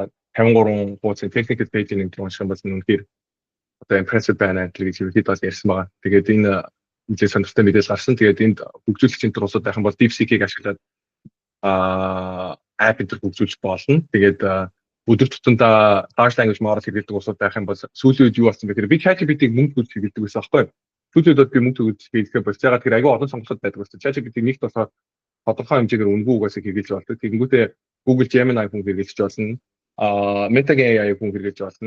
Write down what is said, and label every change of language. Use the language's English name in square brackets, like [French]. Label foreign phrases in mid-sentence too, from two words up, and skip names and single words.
[Mongolian] 53 хуудасны [English] technical page- [Mongolian] ийн нэг унших юм бол үнэхээр одоо impressive байна гэж ерөнхийдөө бол ярьсан байгаа. Тэгээд энэ мэдээ сонирхолтой мэдээлэл гарсан. Тэгээд энд хөгжүүлэгчийн төр усууд байх юм бол DeepSeek-ийг ашиглаад app энэ хөгжүүлж болно. Тэгээд өдөр тутамдаа [English] large language model [Mongolian] хэрэглэдэг усууд байх юм бол сүүлийн үед юу болсон бэ гэхээр би ChatGPT-ийг мөнгө төлж хэрэглэдэг байсан аахгүй. Сүүлийн үед би мөнгө төлж хэрэглэхээ болж байгаа. Тэгэхээр айгүй олон сонголтууд байдаг байсан. ChatGPT нэгт болохоор тодорхой хэмжээгээр үнэгүй угаасаа хэрэглэж болдог. Тэгэнгүүтээ Google Gemini хүн хэрэглэж болно. Meta AI хүн хэрэглэж болно.